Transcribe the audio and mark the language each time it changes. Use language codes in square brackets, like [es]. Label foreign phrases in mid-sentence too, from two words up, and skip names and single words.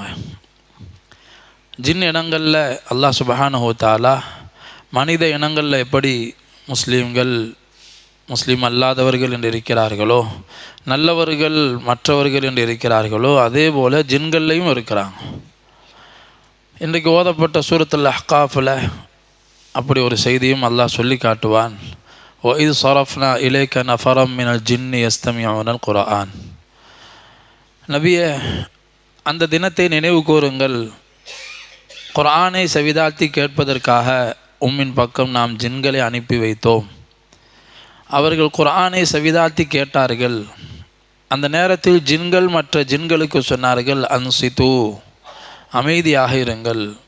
[ta] ஜின் இனங்களில் [ar] الله سبحانه و تعالى [ta] மனித இனங்களில் எப்படி முஸ்லீம் அல்லாதவர்கள் என்று இருக்கிறார்களோ, நல்லவர்கள் மற்றவர்கள் என்று இருக்கிறார்களோ, அதே போல் ஜின்கள்லையும் இருக்கிறாங்க. இன்றைக்கு ஓதப்பட்ட சூரத்துல் அஹ்காஃபில் அப்படி ஒரு செய்தியும் அல்லாஹ் சொல்லி காட்டுவான். [ar] وَإِذْ صَرَفْنَا إِلَيْكَ نَفَرًا مِنَ الْجِنِّ يَسْتَمِعُونَ الْقُرْآنَ. [ta] நபியே, அந்த தினத்தை நினைவு கூறுங்கள். குர்ஆனை செவிதாழ்த்தி கேட்பதற்காக உம்மின் பக்கம் நாம் ஜின்களை அனுப்பி வைத்தோம். அவர்கள் குர்ஆனை செவிதாழ்த்தி கேட்டார்கள். அந்த நேரத்தில் ஜின்கள் மற்ற ஜின்களுக்கு சொன்னார்கள், அன்சித்து, அமைதியாக இருங்கள்.